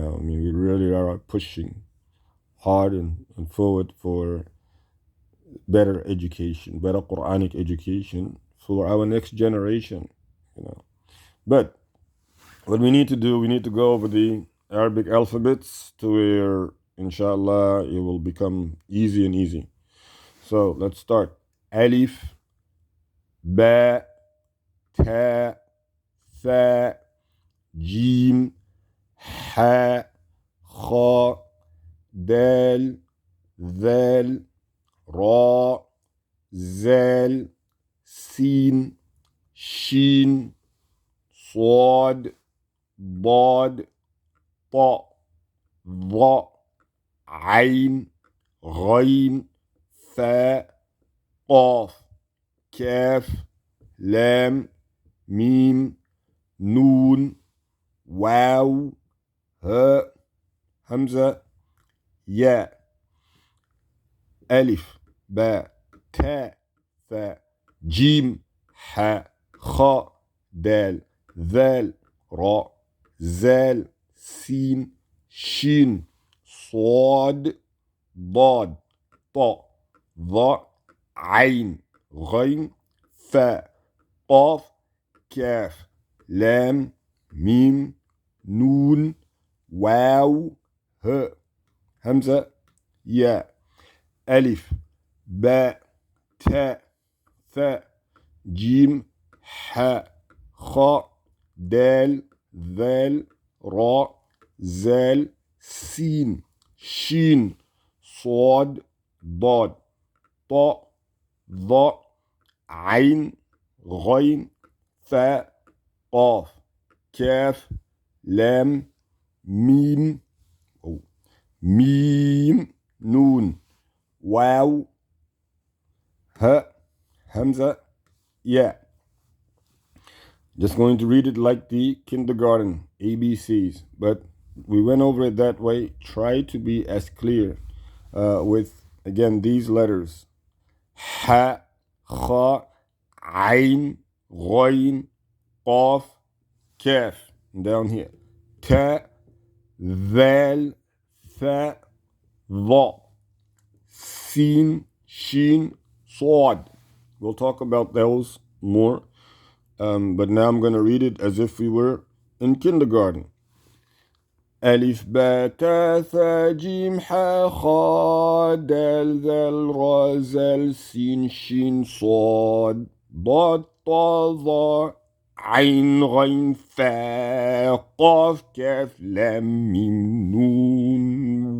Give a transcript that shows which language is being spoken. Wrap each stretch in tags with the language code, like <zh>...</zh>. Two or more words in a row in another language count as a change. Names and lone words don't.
<en>I mean, we really are pushing hard and forward for better education, better Quranic education for our next generation. But what we need to do, we need to go over the Arabic alphabets to where, inshallah, it will become easy and easy. So let's start.</en> <ar>ألف، باء، تاء, ثاء، جيم، حاء، خاء، دال، ذال، راء, زاي، سين, شين، صاد، ضاد، طاء، ظاء، عين، غين، فاء، قاف، كاف، لام، ميم، نون، واو، هاء، همزة، ياء, ألف، باء، تاء, ثاء، جيم، حاء، خاء، دال، ذال، راء، زاي، سين, شين، صاد, ضاد، طاء، ظاء، عين، غين، فاء، قاف، كاف، لام، ميم، نون, واو، هاء، همزة، ياء، ألف، باء، تاء, Tha, جيم، حاء، خاء، دال، ذال، راء, زاي، سين, شين، صاد، ضاد، طاء، ظاء، عين، غين، فاء، قاف، كاف، لام، ميم، ميم، نون، واو، هاء، همزة، ياء.</ar> <en>Just going to read it like the kindergarten ABCs, but we went over it that way. Try to be as clear with, again, these letters.</en> <ar>حاء، خاء، عين, غين، قاف، كاف.</ar> <en>Down here.</en> <ar>طاء، ذال، ثاء، ظاء، سين، شين، صاد.</ar> <en>We'll talk about those more. But now I'm going to read it as if we were in kindergarten.</en> <ar>ألف، باء، تاء, ثاء، جيم، حاء، خاء، دال، ذال، راء، زاي، سين, شين، صاد, ضاد، طاء، ظاء، عين، غين، فاء، قاف، كاف، لام، ميم, Noon,</ar>